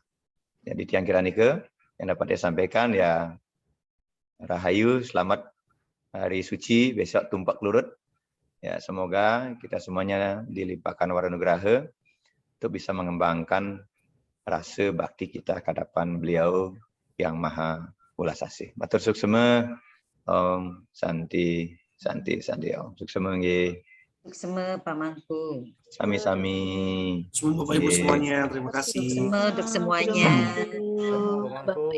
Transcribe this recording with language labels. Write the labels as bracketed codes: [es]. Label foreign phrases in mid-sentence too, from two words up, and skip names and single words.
[id] Jadi [ban] tiang kira nike [id] yang dapat saya sampaikan ya, Rahayu, selamat hari suci, besok tumpak lurut. Ya, semoga kita semuanya dilimpahkan waranugraha untuk bisa mengembangkan rasa bakti kita ke hadapan beliau yang maha ulas asih. [ban] Matur suksema, Om Santi, Om. Suksema nggih. Suksema Pak Mangku. Sami-sami. [id] Semua Bapak Ibu semuanya, terima kasih. Suksema untuk semuanya. Pak Mangku.